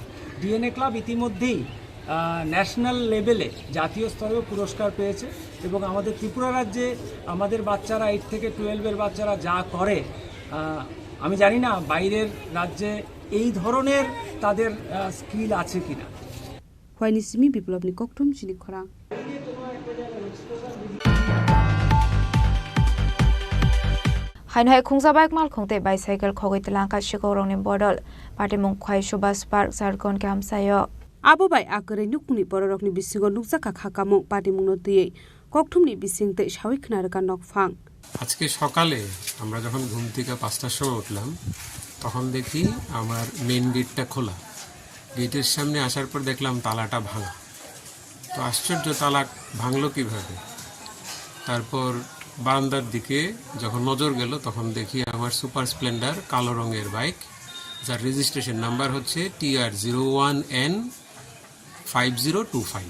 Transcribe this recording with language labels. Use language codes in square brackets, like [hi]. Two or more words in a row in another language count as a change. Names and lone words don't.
[bn] ডিএনএ ক্লাব ইতিমধ্যেই [en] national level [bn] জাতীয় স্তরেও পুরস্কার পেয়েছে এবং আমাদের ত্রিপুরা রাজ্যে আমাদের বাচ্চারা 8 থেকে 12-এর বাচ্চারা যা করে আমি জানি না বাইরের রাজ্যে এই ধরনের তাদের স্কিল আছে কিনা। [trp] হয়নিসিমি বিপ্লবনি ককটম চিনি খরা হাইনহাই খুংজাবাইক মাল খুংতে বাইসাইকেল খগৈ তেলাঙ্কা শিকৌরংনি বদল পাটিমুং খয় সুভাষ পার্ক ঝাড়খণ্ড কামসায় আবো বাই আকরে নুকনি বড়রকনি বিসিঙ্গ নুকজাকা খাকামুং পাটিমুং নদিয়ে ককটমনি বিসিংতে সাউই খনারকা নকফাং। [bn] আজকে সকালে আমরা যখন ঘুম থেকে 5টার সময় উঠলাম তখন দেখি আমার [en] main gate [bn] খোলা। গেটের সামনে আসার পর দেখলাম তালাটা ভাঙা। তো আশ্চর্য, তালা ভাঙলো কিভাবে। তারপর বারান্দার দিকে যখন নজর গেল তখন দেখি আমার সুপার স্প্লেন্ডার কালো রঙের বাইক, যার [en] registration number [bn] হচ্ছে TR01N5025।